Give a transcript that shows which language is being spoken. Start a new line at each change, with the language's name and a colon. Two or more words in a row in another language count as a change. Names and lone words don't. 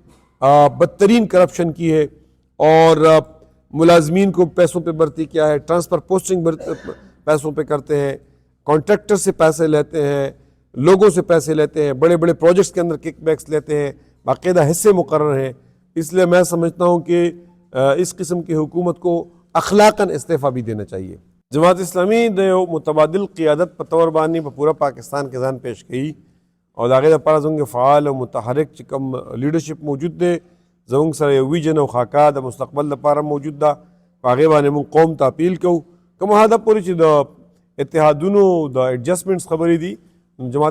Urdu: بدترین کرپشن کی ہے اور ملازمین کو پیسوں پہ بھرتی کیا ہے ٹرانسفر پوسٹنگ پیسوں پہ کرتے ہیں کانٹریکٹر سے پیسے لیتے ہیں لوگوں سے پیسے لیتے ہیں بڑے بڑے پروجیکٹس کے اندر کک بیکس لیتے ہیں باقاعدہ حصے مقرر ہیں اس لیے میں سمجھتا ہوں کہ اس قسم کی حکومت کو اخلاقاً استعفیٰ بھی دینا چاہیے.
Pashto: جماعت اسلامی د متبادل قیادت په طور باندې په پورا پاکستان کې ځان پیش کړي او د هغې دپاره زموږ فعال او متحرک چې کوم لیډرشپ موجود دی زموږ سره یو ویژن او خاکه د مستقبل لپاره موجود ده په هغې باندې موږ قوم ته اپیل کوو کوم حده پورې چې د اتحادونو د ایډجسټمنټس خبرې دي جماعت